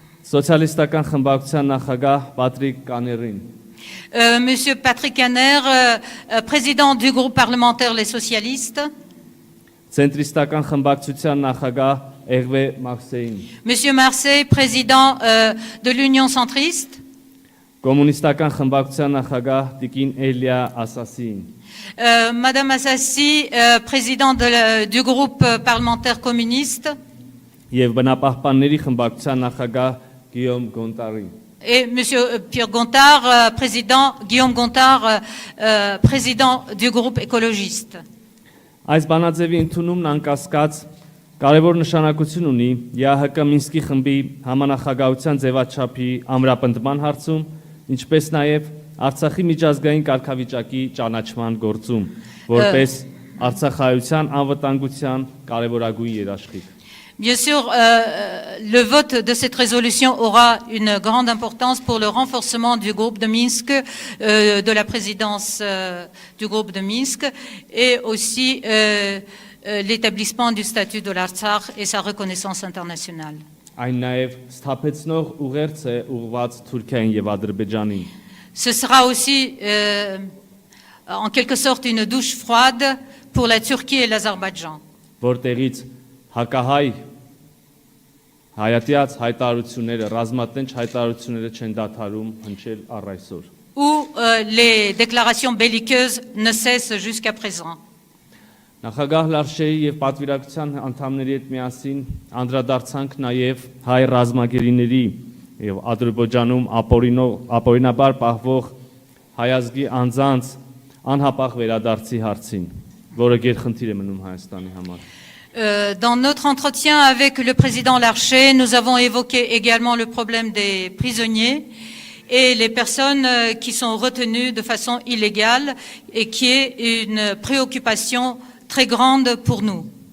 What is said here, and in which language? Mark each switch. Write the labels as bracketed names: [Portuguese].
[Armenian] Սոցիալիստական խմբակցության նախագահ Պատրիկ Կաներին։ [French] Monsieur Patrick Caner, président du groupe parlementaire Les Socialistes. [Armenian] Ցենտրիստական խմբակցության նախագահ Էղվե Մաքսեին։ [French] Monsieur Marseille, président de l'Union centriste. [Armenian] Կոմունիստական խմբակցության նախագահ Տիկին Էլիա Ասասին։ [French] Madame Assassi, président du groupe parlementaire communiste. [Armenian] Եվ բնապահպանների խմբակցության նախագահ Գիոմ Գոնտարին։ [French] Et Monsieur Pierre Gontard, président, Guillaume Gontard, président du groupe écologiste. [Armenian] Այս բանաձևի ընդունումն անկասկած կարևոր նշանակություն ունի ԵԱՀԿ Մինսկի խմբի համանախագահության ձևաչափի ամրապնդման հարցում, ինչպես նաև Արցախի միջազգային կարգավիճակի ճանաչման գործում, որպես Արցախայության անվտանգության կարևորագույն երաշխիք։ [French] Bien sûr, le vote de cette résolution aura une grande importance pour le renforcement du groupe de Minsk, de la présidence du groupe de Minsk, et aussi l'établissement du statut de l'Artsakh et sa reconnaissance internationale. [Armenian] Այն նաև սթափեցնող ուղերձ է ուղղված Թուրքիային եւ Ադրբեջանին։ [French] Ce sera aussi en quelque sorte une douche froide pour la Turquie et l'Azerbaïdjan. [Armenian] Որտեղից հակահայ հայատյաց հայտարարությունները, ռազմատենչ հայտարարությունները չեն դադարում հնչել առ այսօր։ [French] Où les déclarations belliqueuses ne cessent jusqu'à présent. [Armenian] Նախագահ Լարշեի եւ պատվիրակության անդամների հետ միասին անդրադարձանք նաեւ հայ ռազմագերիների եւ Ադրբեջանում ապօրինաբար պահվող հայազգի անձանց անհապաղ վերադարձի հարցին, որը գերխնդիր է մնում Հայաստանի համար։ [French] Dans notre entretien avec le président Larcher, nous avons évoqué également le problème des prisonniers et les personnes qui sont retenues de façon illégale et qui est une préoccupation très grande pour nous.